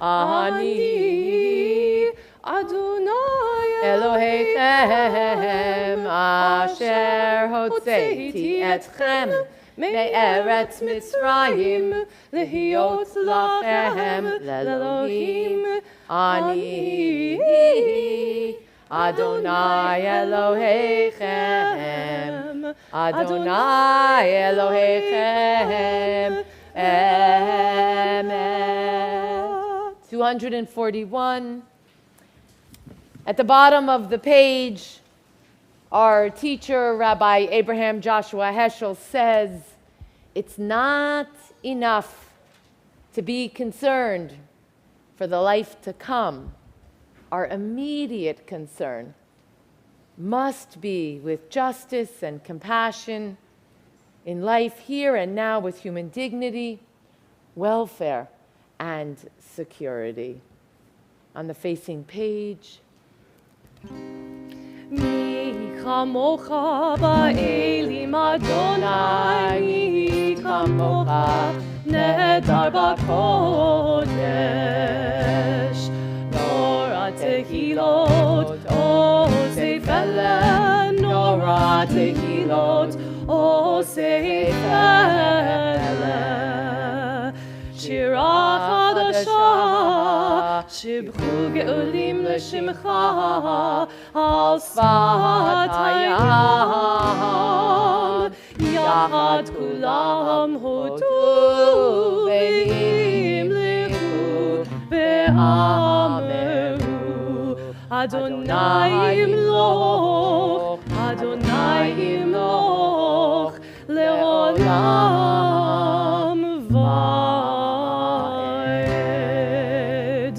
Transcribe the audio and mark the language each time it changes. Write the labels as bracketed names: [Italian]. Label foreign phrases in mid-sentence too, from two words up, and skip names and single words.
[Hebrew] אני אדוני אלוהיכם אשר הוצאתי אתכם מארץ מצרים להיות לכם לאלוהים אני אדוני אלוהיכם אדוני אלוהיכם אמת. [English] 241. At the bottom of the page, our teacher, Rabbi Abraham Joshua Heschel, says, it's not enough to be concerned for the life to come. Our immediate concern must be with justice and compassion in life here and now, with human dignity, welfare, and security. On the facing page, [Hebrew] מי כמוכה באלים אדוני, מי כמוכה נאדר בקודש. נורא תהילות עושה פלא, נורא תהילות עושה פלא, nora tehilot osef ele. שירה חדשה שיבחו גאולים לשמך על שפת הים יחד כולם הודו והמליכו ואמרו אדוני ימלוך, אדוני ימלוך לעולם ועד.